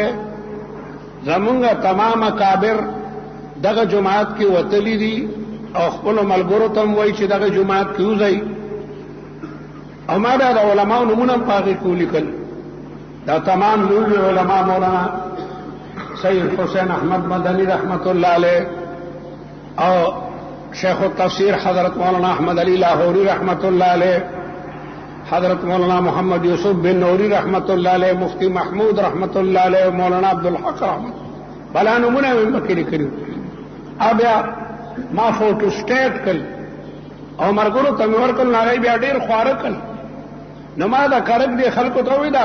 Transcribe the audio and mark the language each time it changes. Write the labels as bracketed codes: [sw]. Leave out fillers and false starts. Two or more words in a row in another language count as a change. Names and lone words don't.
[ps] زمونږ تمام اکابر دغه جماعت کې وتلی دي او خپلو ملګرو ته هم وایي چې دغه جماعت کې وځئ او ما بیا د علماو نومونه هم په هغې کې ولیکل دا تمام لوی علما مولانا سید حسین احمد مدنی [ar] رحمت الله علیه [ps] او شیخ التفسیر حضرت مولانا احمد علی لاہوری رحمت [ar] الله علیه [ps] حضرت مولانا محمد یوسف بن نوری [ar] رحمت الله علیه [ps] مفتی محمود [ar] رحمت الله علیه [ps] مولانا عبدالحق رحمت بلا نمونه هم پکې لیکلي او بیا ما فوټو سټیټ کړ او مرګرو ته مې ورکړل نو هغوی بیا ډېر خواره کړل نو ما دا کرک دی خلکو ته وایي دا